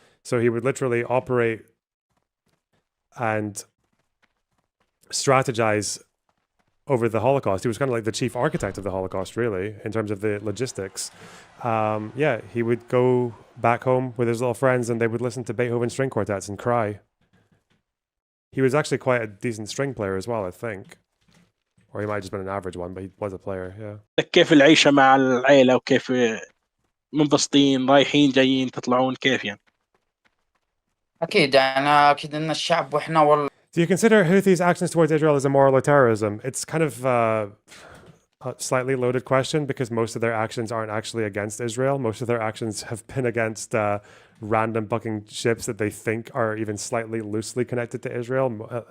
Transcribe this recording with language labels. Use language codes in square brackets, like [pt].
[en] So he would literally operate and strategize over the Holocaust. He was kind of like the chief architect of the Holocaust, really, in terms of the logistics. Yeah, he would go back home with his little friends and they would listen to Beethoven string quartets and cry. He was actually quite a decent string player as well, I think. Or he might have just been an average one, but he was a player, yeah. [ar] كيف العيشة مع العيلة وكيف منبسطين رايحين جايين تطلعون كيف يعني. أكيد يعني أكيد إن الشعب وإحنا [en] Do you consider Houthis' actions towards Israel as immoral or terrorism? It's kind of a slightly loaded question because most of their actions aren't actually against Israel. Most of their actions have been against random fucking ships that they think are even slightly loosely connected to Israel.